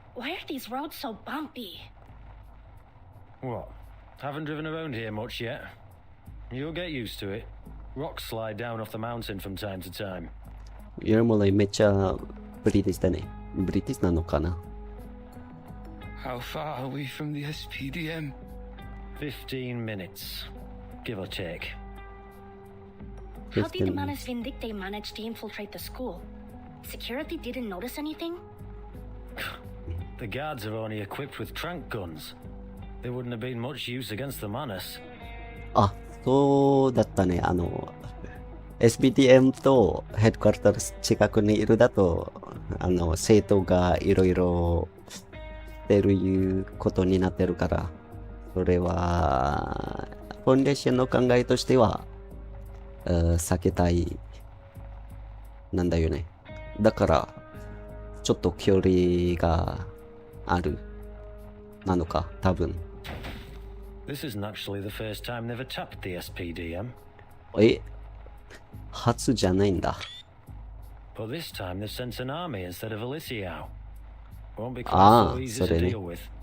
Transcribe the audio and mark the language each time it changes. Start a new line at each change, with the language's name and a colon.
English: Why are these roads so bumpy? What? Haven't driven around here much yet? You'll get used to it. Rocks slide down off the mountain from time to time.
Japanese: もうめっちゃブリティスだね。ブリティスなのかな
English: How far are we from the SPDM? 15 minutes, give or take. How did the Manus Vindicte manage to infiltrate the school? Security didn't notice anything? The guards are only equipped with trank guns. They wouldn't have been much use against the Manus.
Japanese: あ、そうだったね。 SBTM とヘッドクォーター近くにいるだと、生徒がいろいろしてるいうことになってるから、それは、ファンデーションの考えとしては、避けたい、なんだよね。だから、ちょっと距離がある、なのか、多分。
English: This isn't actually the first time they've attacked the SPDM.
Japanese: 初じゃないんだ。
English: But this time they've sent an army instead of a Lisiao. Won't be quite so easy to deal with.